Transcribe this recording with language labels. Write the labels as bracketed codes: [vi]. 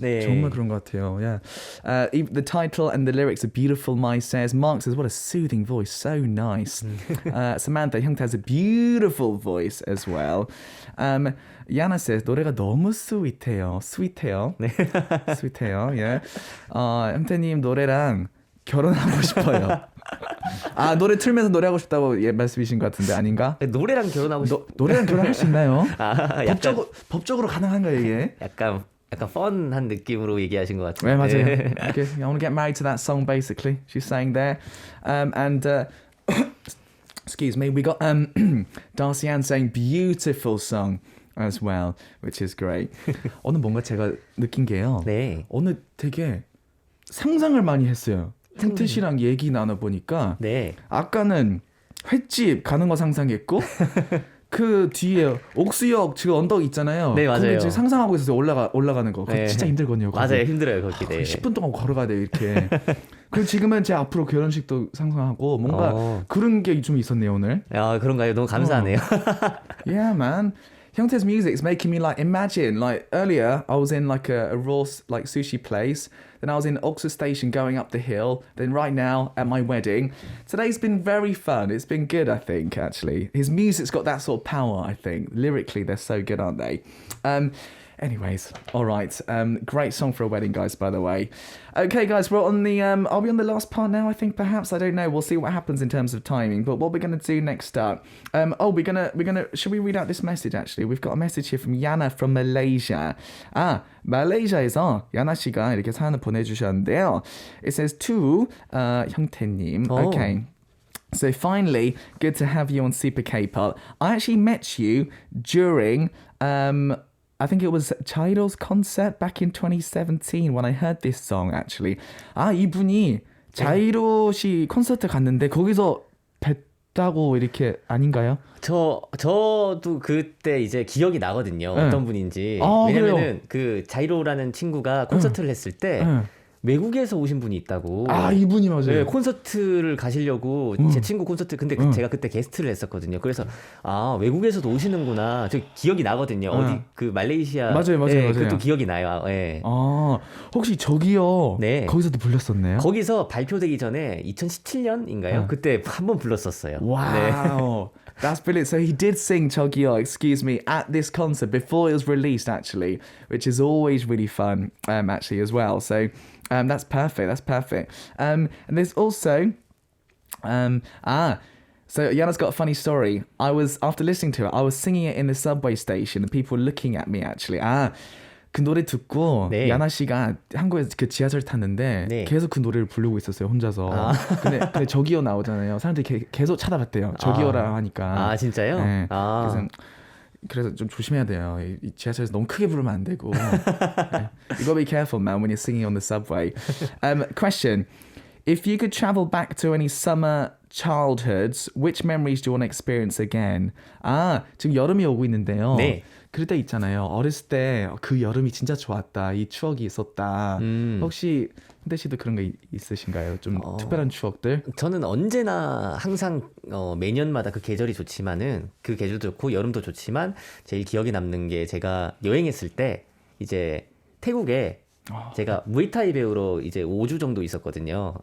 [ko] 네. 정말 그런 것 같아요. Yeah. [en] The title and the lyrics are beautiful, Mai says. Mark says, what a soothing voice. So nice. Samantha, hyungtae has a beautiful voice as well. Yana says, [ko] 노래가 너무 sweet해요. Sweet해요. 네. Sweet해요. Yeah. hyungtae님 노래랑 결혼하고 싶어요. 아, 노래 틀면서 노래하고 싶다고 말씀이신 것 같은데 아닌가? 노래랑 결혼하고 싶. 노래랑 결혼할 수 있나요? 아, 약간 법적으로 가능한가요 이게? 약간 펀한 느낌으로 얘기하신 것 같은데. 네, 맞아요. Okay. [en] I want to get married to that song basically. She's saying there. And excuse me, we got Darcy Ann saying beautiful song as well, which is great. [ko] 오늘 뭔가 제가 느낀 게요. 네. 오늘 되게 상상을 많이 했어요. 형태 씨랑 얘기 나눠보니까 네. 아까는 횟집 가는 거 상상했고 그 뒤에 옥수역 지금 언덕 있잖아요. 네, 맞아요. 거기 지금 상상하고 있어요. 올라가는 거. 그거 네. 진짜 힘들거든요. 거기. 맞아요. 힘들어요. 거기. 네. 10분 동안 걸어가야 돼요. 이렇게. 그리고 지금은 제 앞으로 결혼식도 상상하고 뭔가 그런 게 좀 있었네요 오늘. 아, 그런가요? 너무 감사하네요. [en] Yeah, man. Hyungtae's music is making me like imagine like earlier I was in like a raw like sushi place, then I was in Oksu Station going up the hill, then right now at my wedding. Today's been very fun. It's been good, I think, actually. His music's got that sort of power, I think. Lyrically they're so good, aren't they? Anyways, all right. Great song for a wedding, guys, by the way. Okay, guys, we're on the are we on the last part now? I think perhaps, I don't know. We'll see what happens in terms of timing. But what we're gonna do next up? We're gonna should we read out this message actually? We've got a message here from Yana from Malaysia. [ko] 말레이시아에서 야나 씨가 이렇게 사연을 보내주셨는데요. [en] It says to 형태님. Okay. So finally, good to have you on Super K-pop. I actually met you during I think it was Chairo's concert back in 2017 when I heard this song actually. [ko] 이분이 자이로 씨 콘서트 갔는데 거기서 싶다고 이렇게 아닌가요? 저도 그때 이제 기억이 나거든요. 네. 어떤 분인지. 아, 왜냐면은 그 자이로라는 친구가 콘서트를 했을 때 외국에서 오신 분이 있다고. 아, 이분이 맞아요. 네, 콘서트를 가시려고 제 친구 콘서트 근데 제가 그때 게스트를 했었거든요. 그래서 아 외국에서도 오시는구나. 저 기억이 나거든요. 어디 그 말레이시아. 맞아요. 그것도 기억이 나요. 네. 아, 혹시 저기요. 네. 거기서도 불렀었네요. 거기서 발표되기 전에 2017년인가요? 그때 한번 불렀었어요. [en] Wow. That's brilliant. So he did sing 저기요, excuse me, at this concert before it was released, actually, which is always really fun, actually, as well. So that's perfect. That's perfect. And there's also, so Yana's got a funny story. After listening to it, I was singing it in the subway station and people were looking at me, actually. [ko] 그 노래 듣고 네. 야나 씨가 한국에서 그 지하철 탔는데 네. 계속 그 노래를 부르고 있었어요 혼자서. 근데 저기요 나오잖아요. 사람들이 계속 찾아봤대요. 저기요라 하니까. 아 진짜요? 네. 그래서 좀 조심해야 돼요. 이 지하철에서 너무 크게 부르면 안 되고. 네. [en] You gotta be careful, man, when you're singing on the subway. Question: If you could travel back to any summer childhoods, which memories do you want to experience again? [ko] 지금 여름이 오고 있는데요. 네. 그럴 때 있잖아요. 어렸을 때 그 여름이 진짜 좋았다. 이 추억이 있었다. 혹시 huntae 씨도 그런 거 있으신가요? 좀 특별한 추억들? 저는 언제나 항상 매년마다 그 계절이 좋지만은 그 계절도 좋고 여름도 좋지만 제일 기억에 남는 게 제가 여행했을 때 이제 태국에 제가 무에타이 배우러 이제 5주 정도 있었거든요.